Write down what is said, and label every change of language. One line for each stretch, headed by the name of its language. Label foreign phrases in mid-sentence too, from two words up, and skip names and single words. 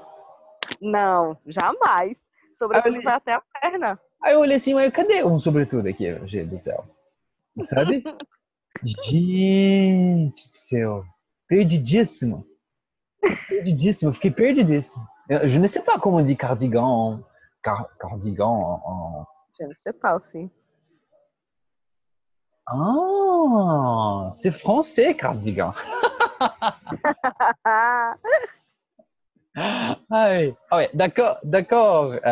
Portuguese: Não, jamais. Aí eu Sobretudo olhei, vai até a perna. aí eu olhei assim, mas cadê um sobretudo aqui, gente do céu? Sabe? Gente do céu. Perdidíssimo. Perdidíssimo, fiquei perdidíssimo.
French: Je ne sais pas comment on dit cardigan. Cardigan en... Je ne sais pas aussi. Ah, c'est français, cardigan. Ah oui, ah ouais, d'accord, d'accord.